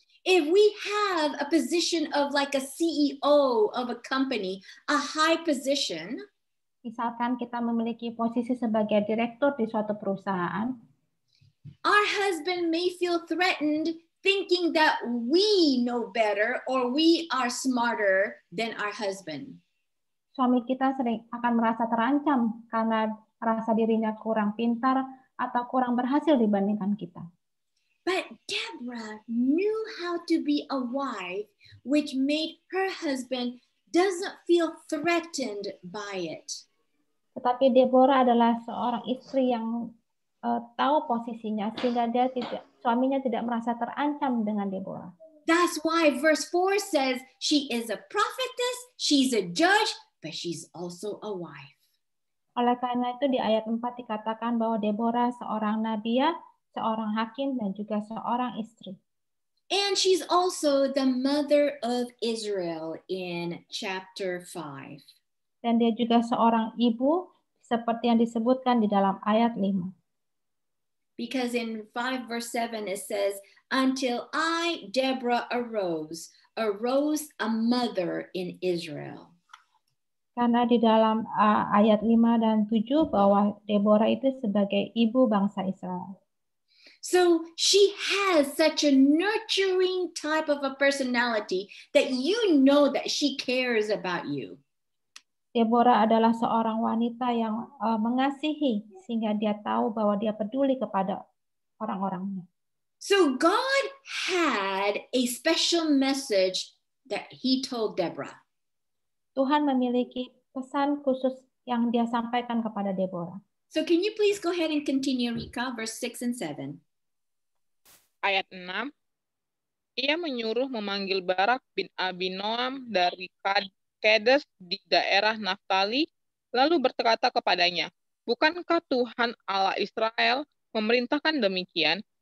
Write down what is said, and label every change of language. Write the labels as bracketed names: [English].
[English] If we have a position of like a CEO of a company, a high position, [Indonesian] Misalkan kita memiliki posisi sebagai direktur di suatu perusahaan, [English] our husband may feel threatened thinking that we know better or we are smarter than our husband. [Indonesian] suami kita sering akan merasa terancam karena merasa dirinya kurang pintar atau kurang berhasil dibandingkan kita. [English] But Deborah knew how to be a wife, which made her husband doesn't feel threatened by it. [Indonesian] Tetapi Deborah adalah seorang istri yang tahu posisinya sehingga suaminya tidak merasa terancam dengan Deborah. [English] That's why verse 4 says she is a prophetess, she's a judge, but she's also a wife. [Indonesian] Oleh karena itu di ayat 4 dikatakan bahwa Deborah seorang nabiya, seorang hakim, dan juga seorang istri. [English] And she's also the mother of Israel in chapter 5. [Indonesian] Dan dia juga seorang ibu seperti yang disebutkan di dalam ayat 5. [English] Because in 5 verse 7 it says, until I, Deborah, arose a mother in Israel. [Indonesian] Karena di dalam ayat 5 dan 7 bahwa Deborah itu sebagai ibu bangsa Israel. [English] So she has such a nurturing type of a personality that you know that she cares about you. [Indonesian] Deborah adalah seorang wanita yang mengasihi sehingga dia tahu bahwa dia peduli kepada orang-orangnya. [English] So God had a special message that he told Deborah. [Indonesian] Tuhan memiliki pesan khusus yang dia sampaikan kepada Deborah. [English] So can you please go ahead and continue, Rika, verse 6 and 7. [Indonesian] Ayat 6. Ia menyuruh memanggil Barak bin Abinoam dari Kedes di daerah Naftali, lalu berkata kepadanya, bukankah Tuhan Allah Israel memerintahkan demikian?